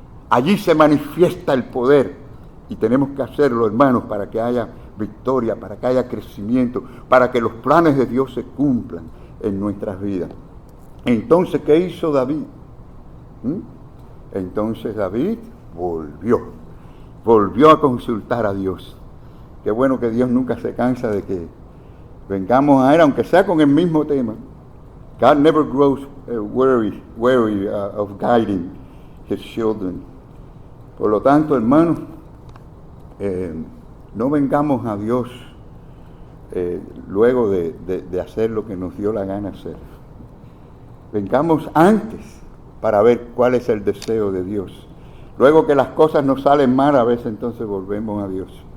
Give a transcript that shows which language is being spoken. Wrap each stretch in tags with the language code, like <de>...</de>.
<es>Allí se manifiesta el poder y tenemos que hacerlo, hermanos, para que haya victoria, para que haya crecimiento, para que los planes de Dios se cumplan en nuestras vidas. Entonces, ¿qué hizo David? Entonces David volvió a consultar a Dios. Qué bueno que Dios nunca se cansa de que vengamos a Él, aunque sea con el mismo tema.</es> <en>God never grows weary of guiding His children.</en> <es>Por lo tanto, hermanos, no vengamos a Dios luego de hacer lo que nos dio la gana hacer. Vengamos antes para ver cuál es el deseo de Dios. Luego que las cosas nos salen mal, a veces entonces volvemos a Dios.</es>